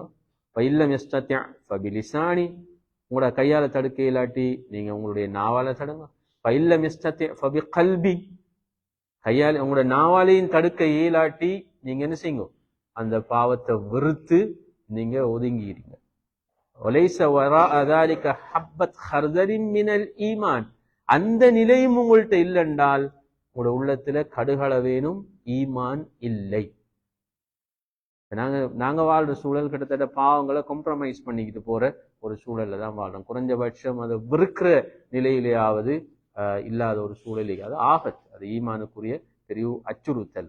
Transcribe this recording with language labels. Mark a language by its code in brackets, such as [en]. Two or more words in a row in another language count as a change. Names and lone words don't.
[ar] فإن لم يستطع فبلسانه, [ta] உங்களோட கையால தடுக்க இல்லாட்டி நீங்க உங்களுடைய நாவால தடுங்க. [ar] فإن لم يستطع فبقلبه, [ta] கையால உங்களோட நாவாலையும் தடுக்க இயலாட்டி நீங்க என்ன செய்யுங்க, அந்த பாவத்தை வெறுத்து நீங்க ஒதுங்கிடுங்க. [ar] وليس وراء ذلك حبة خردل من الإيمان, [ta] அந்த நிலையும் உங்கள்கிட்ட இல்லைன்றால் உங்களோட உள்ளத்துல கடுகளவேனும் ஈமான் இல்லை. நாங்க வாழ்ற சூழல் கிட்டத்தட்ட பாவங்களை காம்ப்ரமைஸ் பண்ணிக்கிட்டு போற ஒரு சூழல்ல தான் வாழ்றோம். குறைஞ்சபட்சம் அதை வெறுக்கிற நிலையிலேயாவது இல்லாத ஒரு சூழலே அது ஆபத்து, அது ஈமானுக்குரிய பெரிய அச்சுறுத்தல்.